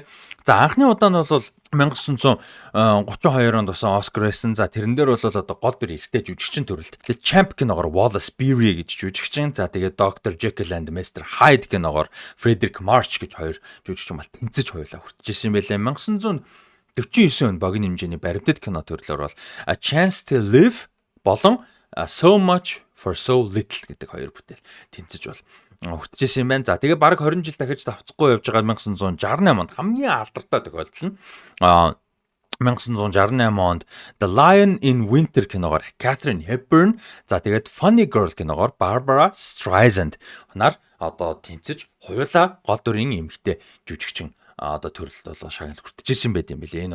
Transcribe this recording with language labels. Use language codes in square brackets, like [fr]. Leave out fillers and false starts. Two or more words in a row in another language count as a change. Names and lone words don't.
[mn] За анхны удаа нь бол 1932 онд болсон Оскар байсан. За тэрэн дээр бол одоо гол дүр ихтэй жүжигчин төрөлд. The Champ киногоор Wallace Beery гэж жүжигчин. За тэгээд Dr. Jekyll and Mr. Hyde киногоор Frederick March гэж 2 жүжигчин бол тэнцэж хоёулаа хүртэж ирсэн байлээ. 1949 он богино хэмжээний баримтат кино төрлөөр бол A Chance to Live болон So Much for So Little гэдэг 2 бүтээл тэнцэж бол хүртэж юм байна. За тэгээ баг 20 жил дахиж давцахгүй явж байгаа 1968 онд хамгийн алдартай тохиолдол нь 1968 онд The Lion in Winter киногоор Katharine Hepburn, за тэгээд Funny Girl киногоор Barbara Streisand хоноор одоо тэнцэж хоёулаа гол дүрийн эмэгтэй жүжигчин одоо төрөлд бол шагнал хүртэж байт юм билээ.